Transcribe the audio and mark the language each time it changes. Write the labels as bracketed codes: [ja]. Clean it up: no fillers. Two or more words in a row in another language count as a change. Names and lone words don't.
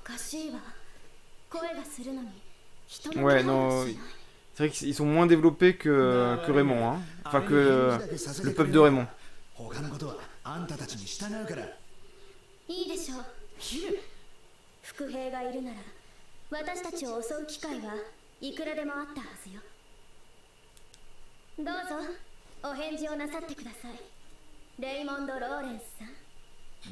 [ja] しいわ。声がするのに人の [fr] Ouais, [ja] 気配が [fr] non, [ja] しない。 [fr] c'est vrai qu'ils sont moins développés que Raymond, hein. Enfin, que le peuple de Raymond. [ja] 他のことはあんたたちに従うから。いいでしょう。伏兵がいるなら私たちを襲う機会はいくらでもあったはずよ。どうぞお返事をなさってください。レイモンド・ローレンスさん。